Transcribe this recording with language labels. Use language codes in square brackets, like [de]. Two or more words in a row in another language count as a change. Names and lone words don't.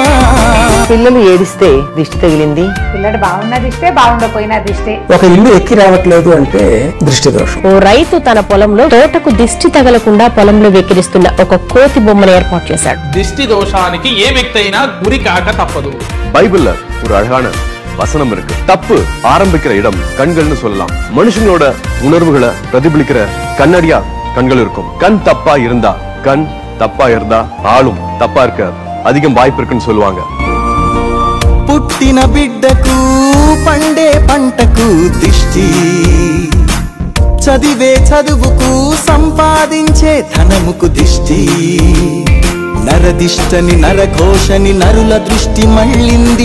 [te] పిల్లలు ఏడిస్తే దిష్టి తగిలింది, పిల్లడు బాగున్నా దిష్టే, బాగుండపోయినా దిష్టే. ఒక ఇల్లు ఎక్కి రావట్లేదు అంటే దృష్టి దోషం. ఓ రైతు తన పొలంలో తోటకు దిష్టి తగలకుండా పొలంలో వెక్కిరిస్తున్న ఒక కోతి బొమ్మను ఏర్పాటు చేశాడు. దిష్టి దోషానికి ఏ వ్యక్తి అయినా గురి కాక తప్పదు. [ta] பைபிள்ல ஒரு அழகான வசனம் இருக்கு. தப்பு ஆரம்பிக்கிற இடம் கண்கள்னு சொல்லலாம். மனுஷங்களோட உணர்வுகளை பிரதிபலிக்கிற கண்ணடியா கண்கள் இருக்கும். கண் தப்பா இருந்தா ஆளும் தப்பா இருக்க அதிகம் வாய்ப்பு இருக்குன்னு சொல்லுவாங்க. [te] పుట్టిన బిడ్డకు పండే పంటకు దిష్టి, చదివే చదువుకు సంపాదించే ధనముకు దిష్టి. నరదిష్టని నరఘోషని నరుల దృష్టి మళ్ళింది.